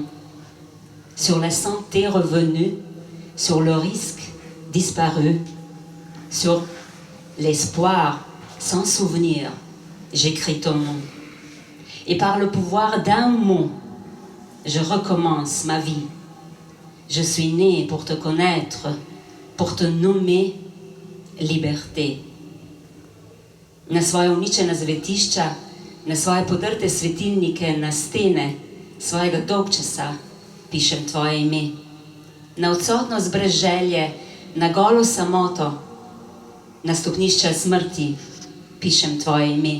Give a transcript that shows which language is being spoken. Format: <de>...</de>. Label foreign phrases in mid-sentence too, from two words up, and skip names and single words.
<fr>Sur la santé revenue, sur le risque disparu, sur l'espoir sans souvenir, j'écris ton nom. Et par le pouvoir d'un mot, je recommence ma vie. Je suis né pour te connaître, pour te nommer liberté.</fr> <sl>Na svoje uničena zavetišča, na svoje podrte svetilnike, na stene svojega dolgčasa pišem tvoje ime. Na odsotnost brez želje, na golo samoto, na stopnišča smrti pišem tvoje ime.</sl>